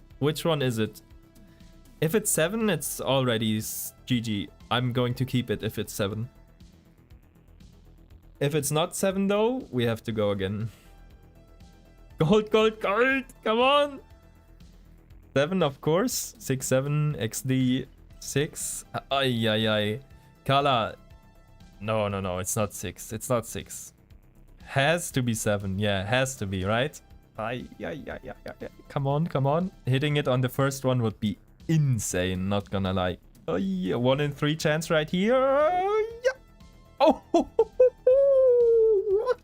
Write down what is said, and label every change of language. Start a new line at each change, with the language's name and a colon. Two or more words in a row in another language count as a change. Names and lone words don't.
English: Which one is it? If it's 7, it's already GG. I'm going to keep it if it's 7. If it's not 7 though, we have to go again. Gold, gold, gold! Come on! 7, of course. 6, 7, XD, 6. Ay, ay, ay. Kala. No, no, no, it's not 6. It's not 6. Has to be 7. Yeah, has to be, right? Ay, ay, ay, ay, ay. Come on, come on. Hitting it on the first one would be insane, not gonna lie. Oh, yeah. 1 in 3 chance right here. Yeah. Oh, what?